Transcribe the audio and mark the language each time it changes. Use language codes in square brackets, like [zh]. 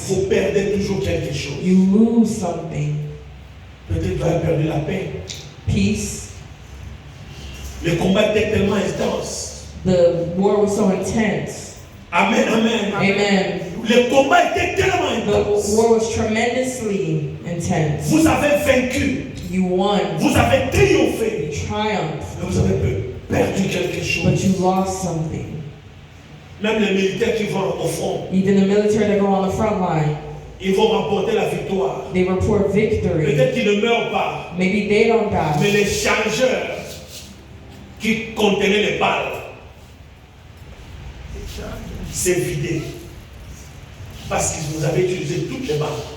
[fr] vous perdez toujours quelque chose. [en] you lose something. [fr] Peut-être vous avez perdu la paix. [en] Peace. [fr] Le combat était tellement intense. [en] The war was so intense. [fr] Amen, amen. [en] Amen. [fr] Le combat était tellement [en] The [fr] intense. [en] war was tremendously intense. [fr] Vous avez vaincu. [en] You won. [fr] Vous avez triomphé. [en] You triumphed. [fr] Mais vous avez perdu quelque chose. [en] But you lost something. [fr] Même les militaires qui vont au front, [en] Even the military that go on the front line, [fr] ils vont remporter la victoire. [en] they report victory. [fr] Peut-être qu'ils ne meurent pas. [en] Maybe they don't [fr] Mais [en] die. [fr] les chargeurs qui contenaient les balles, c'est vidé. Parce que vous avez utilisé toutes les balles.